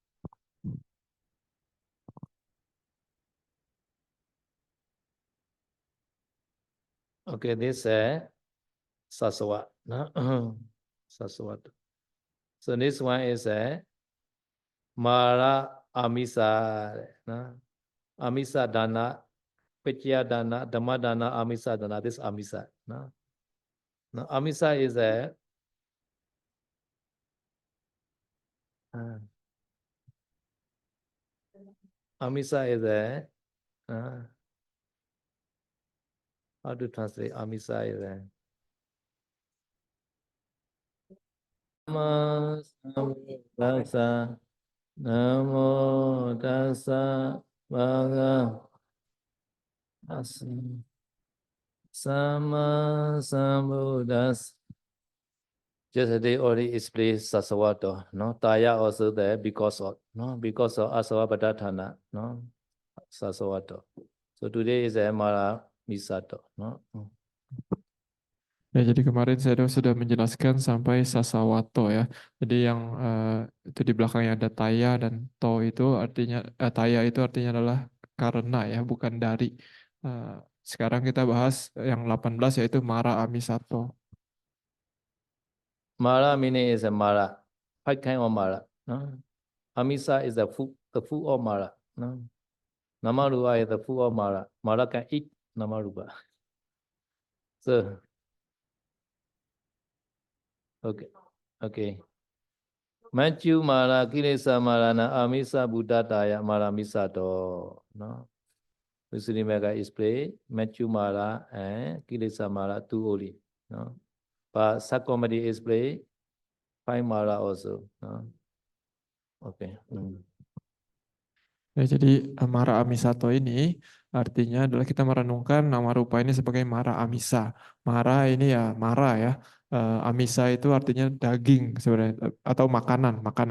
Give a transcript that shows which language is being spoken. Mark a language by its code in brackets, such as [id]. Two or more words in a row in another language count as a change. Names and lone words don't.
[en] Okay, this sasawa. Sasawa. So this one is [pa] Mara Amisa. Amisa Dana, Pechya Dana, Dhamma Dana, Amisa Dana. [en] This Amisa. Now, Amisa is Amisa is how to translate Amisa is [pa] Namo tassa bhagavata Sama sambuddhassa. [en] Yesterday already explained Sasawato, no? Taya also there because of Asavapadhatthana, no? Sasawato. So today is [pa] Mara Misato, [en] no? [id] Ya, jadi kemarin saya sudah menjelaskan sampai sasawato ya. Jadi yang itu di belakangnya ada taya dan to itu artinya taya itu artinya adalah karena ya, bukan dari. Sekarang kita bahas yang 18 yaitu [pa] Mara Amisato. [en] Mara meaning is a Mara, 5 kind of Mara, no? Amisa is the food of Mara, no? Namarupa is the food of Mara. Mara can eat Namarupa. So okay. [pa] Manchu Mara Kilesa Marana Amisa Buddhataya Mara Misato, no? [en] Visuddhimagga explain [pa] Manchu Mara [en] and [pa] Kilesa Mara [en] two only, no? But Sakomati explain 5 Mara also, no? Okay. [id] Ya, jadi [pa] Mara Amisato [id] ini artinya adalah kita merenungkan [pa] nama rupa [id] ini sebagai [pa] Mara Amisa. [id] Mara ini ya Mara ya. Amisa itu artinya daging sebenarnya atau makanan.